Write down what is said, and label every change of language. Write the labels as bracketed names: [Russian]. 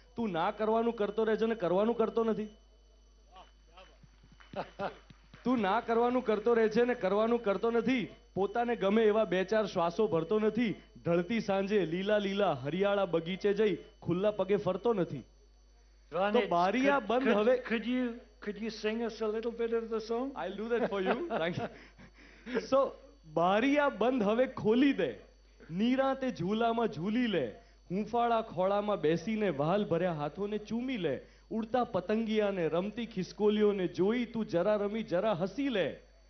[Gujarati] તું ના કરવાનું કરતો રહેજો ને કરવાનું કરતો નથી. તું ના કરવાનું કરતો રહે છે ને કરવાનું કરતો નથી. પોતાને ગમે એવા બે ચાર શ્વાસો ભરતો નથી. ઢળતી સાંજે લીલા લીલા હરિયાળા બગીચે જઈ ખુલ્લા પગે ફરતો નથી. તો બારિયા બંધ હવે. [English] Could you sing us a little bit of the song? I'll do that for you. Thank you. [Gujarati] So Bariya બંધ હવે ખોલી દે, નિરાંતે ઝૂલામાં ઝૂલી લે, હુંફાળા ખોળામાં બેસીને વહાલ ભર્યા હાથોને ચૂમી લે, ઉડતા પતંગિયાને રમતી ખિસકોલીઓને જોઈ તું જરા રમી જરા હસી લે.